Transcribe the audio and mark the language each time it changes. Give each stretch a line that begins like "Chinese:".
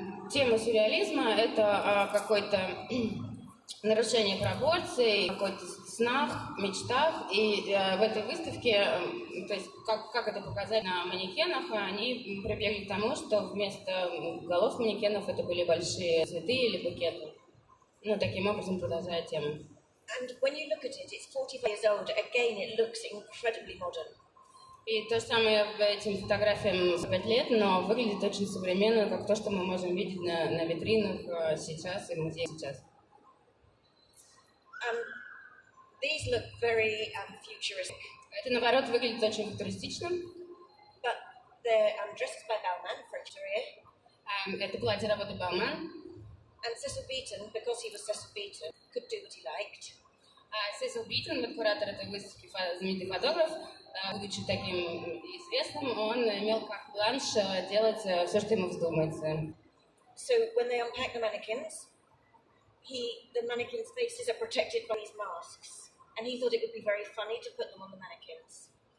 Russian: Тема сюрреализма — это какой-то нарушение пропорций, какой-то снах, мечтах. И в этой выставке, то есть как это показать на манекенах, они прибегли к тому, что вместо голов манекенов это были большие цветы или букеты. Ну, таким образом продолжая тему.
English: And when you look at it, it's 45 years old. Again, it looks incredibly modern.
Russian: И то же самое в этим фотографиям 5 лет, но выглядит очень современно, как то, что мы можем видеть на витринах сейчас и в музее сейчас.
English: These look very futuristic.
Russian: Это, наоборот, выглядит очень футуристично.
English: But they're dresses by Balmain, French career.
Russian: Это платье работы Balmain.
English: And Cecil Beaton, because he was Cecil Beaton, could do what he liked.
Russian: Сесил Битон, вот куратор этой выставки, знаменитый фотограф, будучи таким известным, он имел карт-бланш делать все, что ему вздумается.
English: So when they unpack the mannequins, the mannequins' faces are protected by these masks, and he thought it would be very funny to put them on the mannequins.